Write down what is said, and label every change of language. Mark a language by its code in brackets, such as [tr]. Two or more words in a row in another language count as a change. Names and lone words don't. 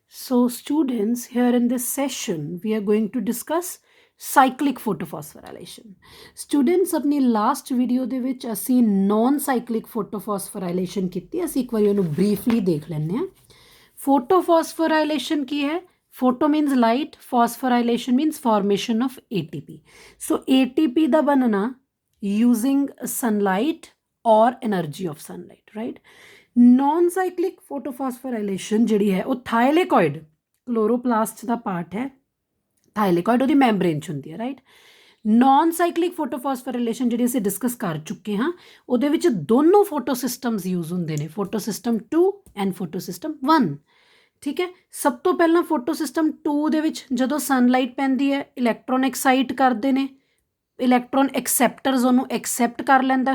[en] So students, here in this session, we are going to discuss cyclic photophosphorylation. [pa] Students, अपनी [en] last video [pa] ਦੇ ਵਿੱਚ ਅਸੀਂ [en] non-cyclic photophosphorylation [pa] ਕੀਤੀ। ਅਸੀਂ ਇੱਕ ਵਾਰੀ ਉਹਨੂੰ briefly ਦੇਖ ਲੈਂਦੇ ਹਾਂ। Photophosphorylation ਕੀ ਹੈ? [en] Photo means light, phosphorylation means formation of ATP. So ATP [pa] ਦਾ ਬਣਨਾ [en] using sunlight or energy of sunlight, right? Non-cyclic photophosphorylation [pa] ਜਿਹੜੀ ਹੈ ਉਹ [en] thylakoid chloroplast [pa] ਦਾ ਪਾਰਟ ਹੈ। ਥਾਇਲੇਕॉइड ਉਹਦੀ ਮੈਂਬਰੇਨ 'ਚ ਹੁੰਦੀ ਹੈ, ਰਾਈਟ। [en] non cyclic photophosphorylation [pa] ਜਿਹੜੀ ਅਸੀਂ ਡਿਸਕਸ ਕਰ ਚੁੱਕੇ ਹਾਂ, ਉਹਦੇ ਵਿੱਚ ਦੋਨੋਂ [en] photo systems use [pa] ਹੁੰਦੇ ਨੇ, [en] photo system 2 and photo system 1. [pa] ਠੀਕ ਹੈ, ਸਭ ਤੋਂ ਪਹਿਲਾਂ [en] photo system 2 [pa] ਦੇ ਵਿੱਚ ਜਦੋਂ ਸਨਲਾਈਟ ਪੈਂਦੀ ਹੈ, [en] electron excite [pa] ਕਰਦੇ ਨੇ, [en] electron acceptors [pa] ਉਹਨੂੰ ਐਕਸੈਪਟ ਕਰ ਲੈਂਦਾ।